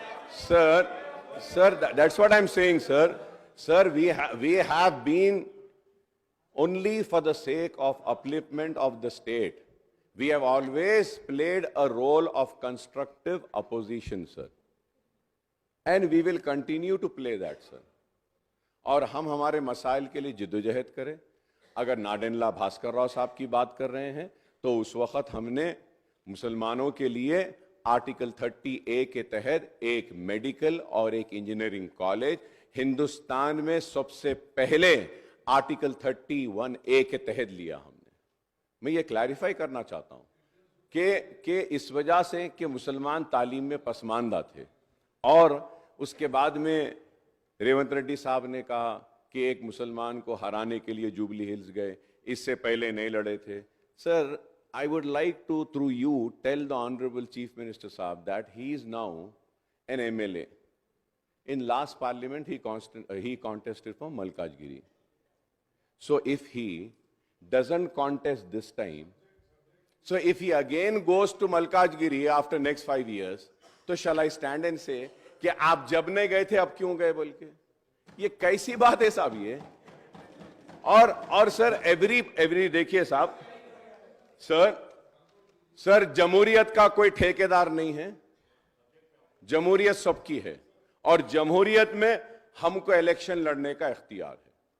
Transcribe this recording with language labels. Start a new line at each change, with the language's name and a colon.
English: Sir, that's what I'm saying, sir. Sir, we have been only for the sake of upliftment of the state. We have always played a role of constructive opposition, sir. And we will continue to play that, sir.
Hindi: और हम हमारे मसाइल के लिए जिद्दोजहद करें। अगर नाडेनला भास्कर राव साहब की बात कर रहे हैं तो उस वक्त हमने मुसलमानों के लिए आर्टिकल 30A के तहत एक मेडिकल और एक इंजीनियरिंग कॉलेज हिंदुस्तान में सबसे पहले आर्टिकल 31A के तहत लिया हमने। मैं ये क्लैरिफाई करना चाहता हूं कि इस वजह से कि मुसलमान तालीम में पसमानदा थे और उसके बाद में रेवंत रेड्डी साहब ने कहा कि एक मुसलमान को हराने के लिए जुबली हिल्स गए, इससे पहले नहीं लड़े थे।
English: Sir, I would like to, through you, tell the Honorable Chief Minister Saab that he is now an MLA. In last parliament, he contested for Malkajgiri. So if he doesn't contest this time, so if he again goes to Malkajgiri after next 5 years, तो shall I stand and say कि
Hindi: आप जब नहीं गए थे अब क्यों गए बोल के? ये कैसी बात है साहब ये? और सर एवरी देखिए साहब, सर जमहूरियत का कोई ठेकेदार नहीं है, जमहूरियत सबकी है और जमहूरियत में हमको इलेक्शन लड़ने का इख्तियार है।